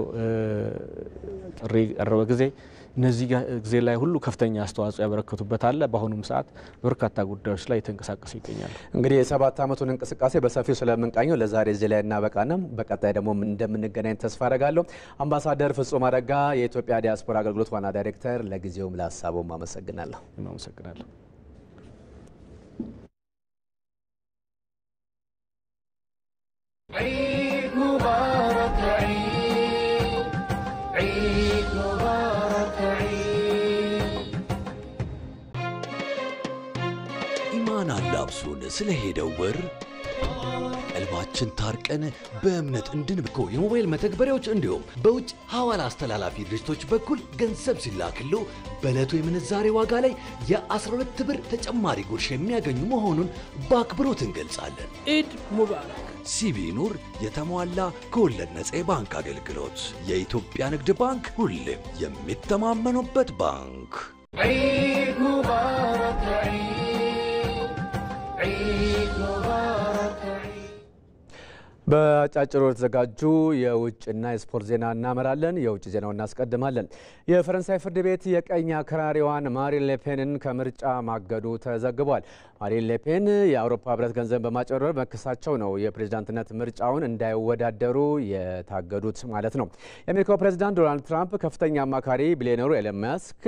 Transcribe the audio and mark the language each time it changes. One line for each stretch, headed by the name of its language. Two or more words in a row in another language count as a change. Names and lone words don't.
Amharic: ጥሪ ቀረበ ጊዜ እነዚህ ጊዜ ላይ ሁሉ ከፍተኛ አስተዋጽኦ ያበረከቱበት አለ። በአሁኑም ሰዓት በርካታ ጉዳዮች ላይ ተንቀሳቀሱ ይገኛሉ። እንግዲህ የ7 ዓመቱን እንቅስቃሴ በሰፊው ስለምንቃኘው ለዛሬ እዚህ ላይ እናበቃና በቀጣይ ደግሞ እንደምንገናኝ ተስፋ አደርጋለሁ። አምባሳደር ፍጹም አረጋ የኢትዮጵያ ዲያስፖራ አገልግሎት ዋና ዳይሬክተር፣ ለጊዜውም ለሀሳቡም አመሰግናለሁ። አመሰግናለሁ።
Arabic: عيد مبارك عيد عيد مبارك عيد
Amharic: ኢማን አላብሱን ስለሄደው ወር ቀልባችን ታርቀን በእምነት እንድንብኮ የሞባይል መተግበሪያዎች እንዲሁም በውጭ ሐዋላ አስተላላፊ ድርጅቶች በኩል ገንዘብ ሲላክሉ በዕለቱ የምንዛሬ ዋጋ ላይ የ12 ብር ተጨማሪ ጉርሻ የሚያገኙ መሆኑን በአክብሮት እንገልጻለን።
Arabic: عيد مبارك።
Amharic: ሲቢ ኑር የተሟላ ከወለድ ነፃ የባንክ አገልግሎት። የኢትዮጵያ ንግድ ባንክ ሁሌም የሚተማመኑበት ባንክ።
Arabic: عيد مبارك عيد عيد مبارك
Amharic: በአጫጭር የተዘጋጁ የውጭና የስፖርት ዜና እናመራለን። የውጭ ዜናውን እናስቀድማለን። የፈረንሳይ ፍርድ ቤት የቀኝ አክራሪዋን ማሪን ሌፔንን ከምርጫ ማገዱ ተዘግቧል። ማሪን ሌፔን የአውሮፓ ህብረት ገንዘብ በማጭበርበር መክሳቸው ነው የፕሬዝዳንትነት ምርጫውን እንዳይወዳደሩ የታገዱት ማለት ነው። የአሜሪካው ፕሬዝዳንት ዶናልድ ትራምፕ ከፍተኛ አማካሪ ቢሊዮነሩ ኤለን መስክ